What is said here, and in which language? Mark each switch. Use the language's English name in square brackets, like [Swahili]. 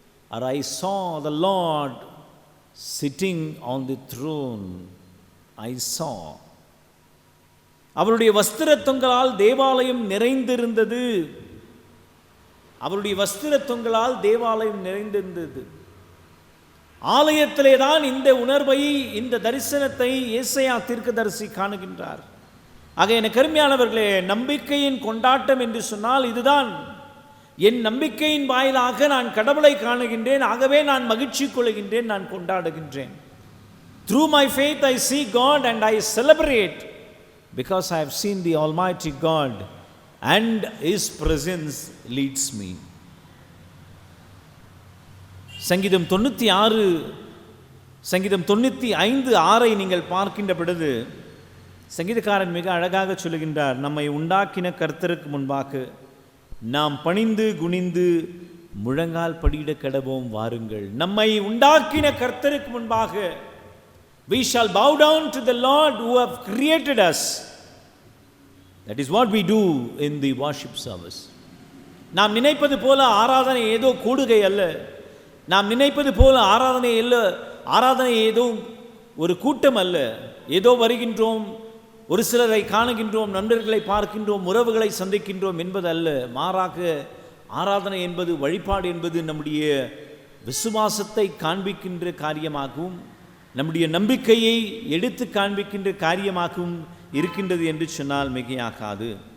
[English] I saw the Lord sitting on the throne. I saw. [Tamil] அவருடைய வஸ்திர தொங்கலால் தேவாலயம் நிறைந்திருந்தது. அவருடைய வஸ்திர தொங்கலால் தேவாலயம் நிறைந்திருந்தது. ஆலயத்திலே தான் இந்த உணர்வை, இந்த தரிசனத்தை ஏசாயா தீர்க்கதரிசி காணுகின்றார். ஆக எனக்கு அருமையானவர்களே, நம்பிக்கையின் கொண்டாட்டம் என்று சொன்னால் இதுதான். என் நம்பிக்கையின் வாயிலாக நான் கடவுளை காணுகின்றேன், ஆகவே நான் மகிழ்ச்சி கொள்கின்றேன், நான் கொண்டாடுகின்றேன். [English] Through my faith I see God and I celebrate because I have seen the Almighty God and His presence leads me. [Tamil] சங்கீதம் 95:6 நீங்கள் பார்க்கின்ற பொழுது சங்கீதக்காரன் மிக அழகாக சொல்லுகின்றார், நம்மை உண்டாக்கின கர்த்தருக்கு முன்பாக நாம் பணிந்து குனிந்து முழங்கால் படியிட கடவோம் வாருங்கள். நம்மை உண்டாக்கின கர்த்தருக்கு முன்பாக [English] we shall bow down to the Lord who have created us. That is what we do in the worship service. [Tamil] நாம் நினைப்பது போல ஆராதனை ஏதோ கூடுகை அல்ல. நாம் நினைப்பது போல ஆராதனை ஏதோ ஒரு கூட்டம் அல்ல. ஏதோ வருகின்றோம், ஒரு சிலரை காணுகின்றோம், நண்பர்களை பார்க்கின்றோம், உறவுகளை சந்திக்கின்றோம் என்பது அல்ல. மாறாக ஆராதனை என்பது, வழிபாடு என்பது நம்முடைய விசுவாசத்தை காண்பிக்கின்ற காரியமாகவும் நம்முடைய நம்பிக்கையை எடுத்து காண்பிக்கின்ற காரியமாகவும் இருக்கின்றது என்று சொன்னால் மிகையாகாது.